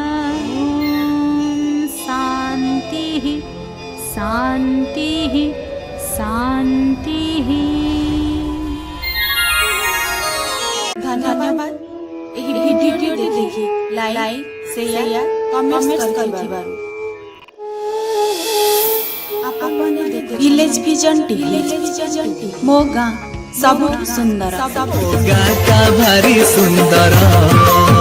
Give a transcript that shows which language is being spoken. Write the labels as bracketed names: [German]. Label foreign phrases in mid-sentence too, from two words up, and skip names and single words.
[Sanskrit] शान्तिः शान्तिः शान्तिः। [Odia] धन्यवाद ଏହି ଭିଡିଓ ଦେଖି ଲାଇକ୍ ସେୟାର କମେଣ୍ଟ କରିଥିବାରୁ। ଆପଣମାନେ ଭିଲେଜ ଭିଜନ ଟିଭି ମୋ ଗାଁ ସବୁଠୁ ସୁନ୍ଦର। ଗାଁଟା ଭାରି ସୁନ୍ଦର।